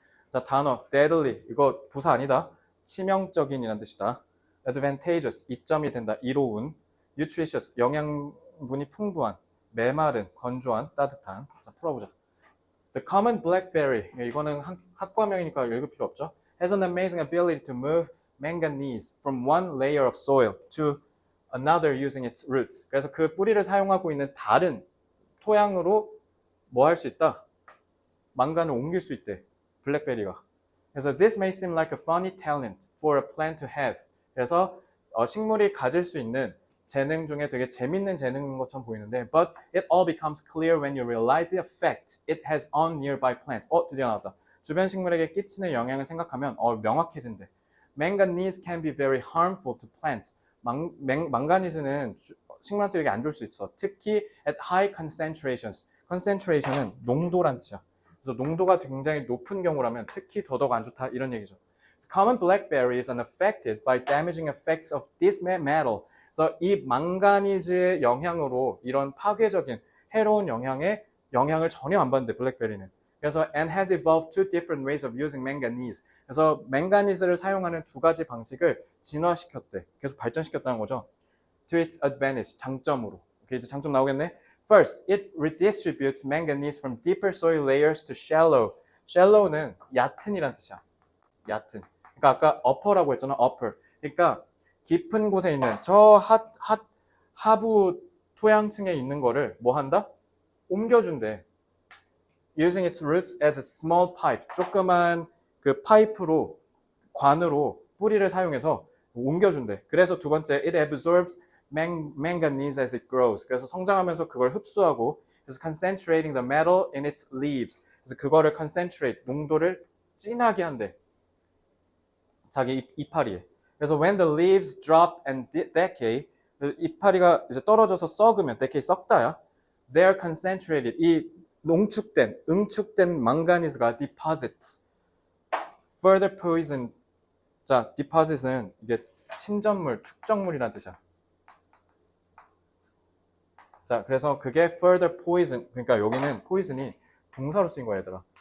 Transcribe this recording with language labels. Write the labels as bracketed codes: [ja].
[ko] 자, 단어 deadly, 이거 부사 아니다. 치명적인이라는 뜻이다. advantageous, 이점이 된다. 이로운. nutritious, 영양분이 풍부한. 메마른, 건조한, 따뜻한. 자, 풀어보자. [en] The common blackberry, [ko] 이거는 학과명이니까 읽을 필요 없죠. [en] Has an amazing ability to move manganese from one layer of soil to another using its roots. [ko] 그래서 그 뿌리를 사용하고 있는 다른 토양으로 뭐 할 수 있다? 망간을 옮길 수 있대. 블랙베리가. 그래서 [en] this may seem like a funny talent for a plant to have. [ko] 그래서 식물이 가질 수 있는 재능 중에 되게 재밌는 재능인 것처럼 보이는데 [en] but it all becomes clear when you realize the effect it has on nearby plants. [ko] 드디어 나왔다. 주변 식물에게 끼치는 영향을 생각하면 명확해진대. [en] Manganese can be very harmful to plants. [ko] 망가니즈는 식물한테에게 안 좋을 수 있어. 특히 [en] at high concentrations. [ko] concentration은 농도란 뜻이야. 그래서 농도가 굉장히 높은 경우라면 특히 더더욱 안 좋다 이런 얘기죠. [en] Common blackberry is unaffected by damaging effects of this metal. [ko] 그래서 이 망가니즈의 영향으로 이런 파괴적인 해로운 영향을 전혀 안 받는데 블랙베리는. 그래서 [en] and has evolved two different ways of using manganese. [ko] 그래서 망가니즈를 사용하는 두 가지 방식을 진화시켰대. 계속 발전시켰다는 거죠. [en] To its advantage, [ko] 장점으로. 오케이, 이제 장점 나오겠네. [en] First, it redistributes manganese from deeper soil layers to shallow. [ko] shallow는 얕은이란 뜻이야. 얕은. 그러니까 아까 upper라고 했잖아. [en] upper. [ko] 그러니까 깊은 곳에 있는 저 하부 토양층에 있는 거를 뭐 한다? 옮겨준대. [en] Using its roots as a small pipe. [ko] 조그만 그 파이프로, 관으로 뿌리를 사용해서 옮겨준대. 그래서 두 번째, [en] it absorbs manganese as it grows. [ko] 그래서 성장하면서 그걸 흡수하고, 그래서 [en] concentrating the metal in its leaves. [ko] 그래서 그거를 concentrate, 농도를 진하게 한대. 자기 이파리에. [en] 그래서 when the leaves drop and decay, [ko] 이파리가 이제 떨어져서 썩으면, [en] decay [ko] 썩다야. [en] They are concentrated. [ko] 이 응축된 망가니즈가 [en] deposits. Further poison. [ko] 자, deposit은 이게 침전물, 축적물이라는 뜻이야. 자, 그래서 그게 [en] further poison, [ko] 그러니까 여기는 poison이 동사로 쓰인 거야, 얘들아.